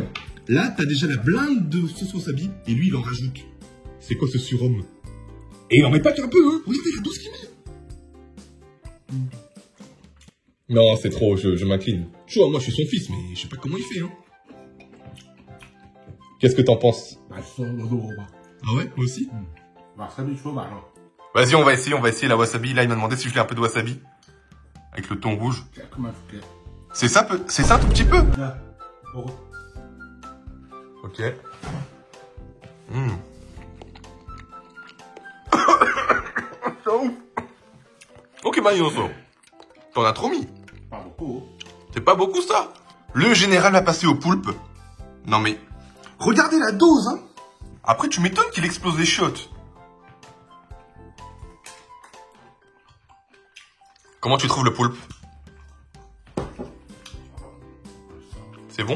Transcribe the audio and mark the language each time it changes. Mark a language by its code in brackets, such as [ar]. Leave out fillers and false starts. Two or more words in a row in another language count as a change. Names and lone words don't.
[fr] Là, t'as déjà la blinde de sauce wasabi et lui il en rajoute. C'est quoi ce surhomme? Et il en met pas qu'un peu, hein. Regardez la dose qu'il met. Non, c'est trop, je m'incline. Tu vois, moi je suis son fils, mais je sais pas comment il fait, hein. Qu'est-ce que t'en penses? [ko] 맛있어. 너도 먹어봐. [fr] Ah ouais, moi aussi. [ko] 와사비 줘 많아. [fr] Vas-y, on va essayer la wasabi. Là, il m'a demandé si je voulais un peu de wasabi. Avec le thon rouge. [ko] 조금만 줄게. [fr] C'est ça un tout petit peu? [ko] 자, 먹어. [fr] Ok. C'est ouf. Ok, Magnoso. T'en as trop mis. [ko] 밥 먹고. [fr] C'est pas beaucoup ça. Le général va passer au poulpe. Non mais, regardez la dose, hein. Après, tu m'étonnes qu'il explose les chiottes. Comment tu trouves le poulpe? C'est bon?